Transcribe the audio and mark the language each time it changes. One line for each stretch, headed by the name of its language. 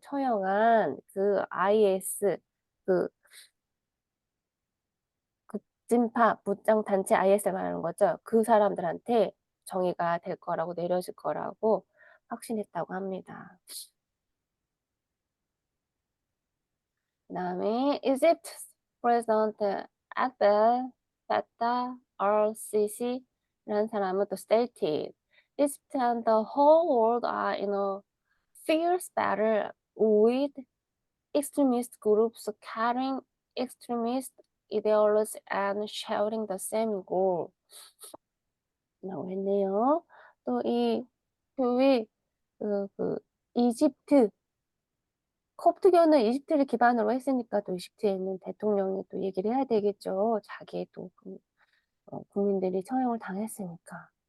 Korean: 처형한 그 IS 그 극진파 무장 단체 IS를 말하는 거죠. 그 사람들한테 정의가 될 거라고 내려질 거라고 확신했다고 합니다. 그다음에
English: Egypt President Abdel Fattah al-Sisi라는
Korean: 사람은 또
English: stated Egypt and the whole world are in a fierce battle with extremist groups carrying extremist ideologies and sharing the same goal.
Korean: 라고 했네요. 또 이 교회 그 이집트 콥트교는 이집트를 기반으로 했으니까 또 이집트에 있는 대통령이 또 얘기를 해야 되겠죠. 자기의 또 국민들이 처형을 당했으니까.